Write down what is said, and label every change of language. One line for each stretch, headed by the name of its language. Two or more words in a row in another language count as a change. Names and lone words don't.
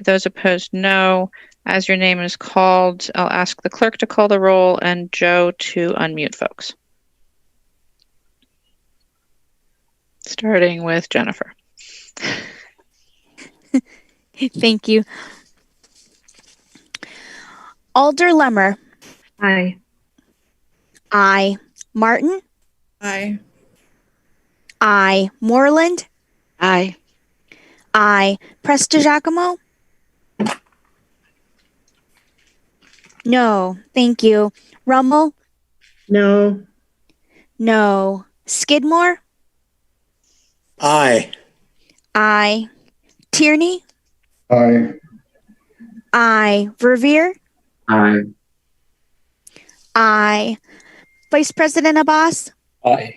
English: Those opposed, no. As your name is called, I'll ask the clerk to call the roll and Joe to unmute folks. Starting with Jennifer. Thank you. Alder Lemmer. Aye. Aye. Martin. Aye. Aye. Moreland. Aye. Aye. Prestigiacomo. No. Thank you. Rummel. No. No. Skidmore. Aye. Aye. Tierney. Aye. Aye. Verveer. Aye. Aye. Vice President Abbas. Aye.